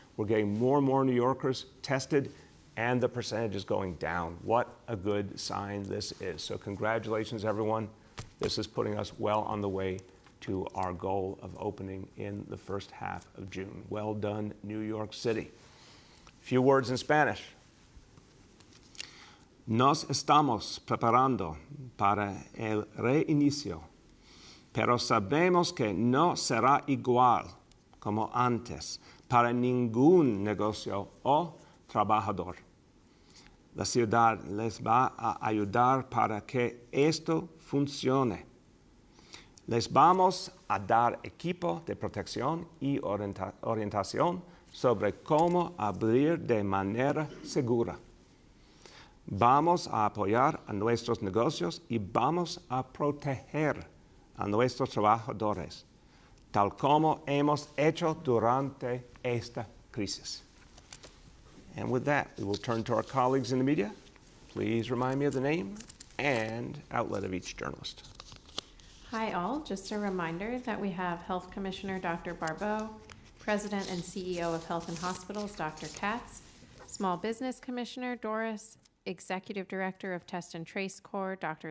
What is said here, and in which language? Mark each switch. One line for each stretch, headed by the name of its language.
English: We're getting more and more New Yorkers tested, and the percentage is going down. What a good sign this is. So congratulations, everyone. This is putting us well on the way to our goal of opening in the first half of June. Well done, New York City. Few words in Spanish.
Spanish: Nos estamos preparando para el reinicio, pero sabemos que no será igual como antes para ningún negocio o trabajador. La ciudad les va a ayudar para que esto funcione. Les vamos a dar equipo de protección y orientación sobre cómo abrir de manera segura. Vamos a apoyar a nuestros negocios y vamos a proteger a nuestros trabajadores, tal como hemos hecho durante esta crisis.
English: And with that, we will turn to our colleagues in the media. Please remind me of the name and outlet of each journalist. Hi all, just a reminder that we have Health Commissioner Dr. Barbeau, President and CEO of Health and Hospitals, Dr. Katz, Small Business Commissioner Doris, Executive Director of Test and Trace Corps, Dr.